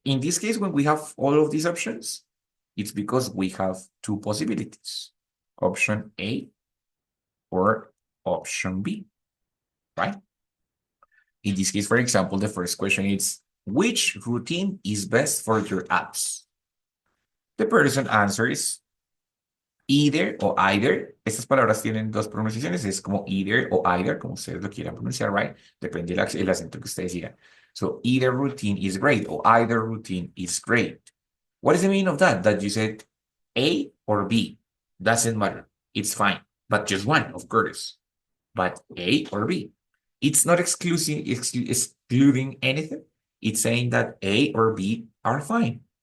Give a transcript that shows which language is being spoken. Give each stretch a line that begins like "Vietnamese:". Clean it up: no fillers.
English: In this case, when we have all of these options, it's because we have two possibilities, option A or option B, right? In this case, for example, the first question is, which routine is best for your apps? The person answers either o either.
Spanish: Estas palabras tienen dos pronunciaciones, es como either o either, como ustedes lo quieran pronunciar, right? Depende del acento que ustedes digan.
English: So either routine is great or either routine is great. What is the meaning of that? That you said A or B. Doesn't matter. It's fine. But just one, of course. But A or B. It's not excluding anything. It's saying that A or B are fine.